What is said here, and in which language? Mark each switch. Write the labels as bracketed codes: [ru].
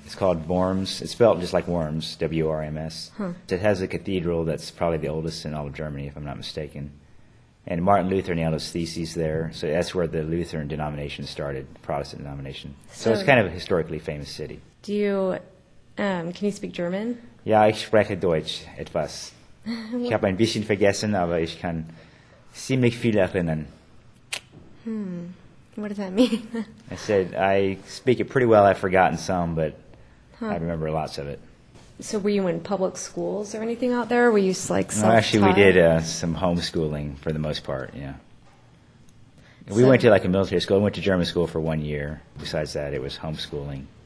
[en] it's called Worms. It's spelled just like Worms, W-R-M-S. It has a cathedral that's probably the oldest in all of Germany, if I'm not mistaken. And Martin Luther nailed his theses there, so that's where the Lutheran denomination started, the Protestant denomination. So it's kind of a historically famous city. Do you, can you speak German? [de] Ja, ich spreche Deutsch etwas. Ich habe ein bisschen vergessen, aber ich kann ziemlich viel erinnern. [en] What does that mean? I said, I speak it pretty well. I've forgotten some, but I remember lots of it. So were you in public schools or anything out there? Were you like No, self-taught? actually, we did some homeschooling for the most part, yeah. We So- went to like a military school. We went to German school for 1 year. Besides that, it was homeschooling.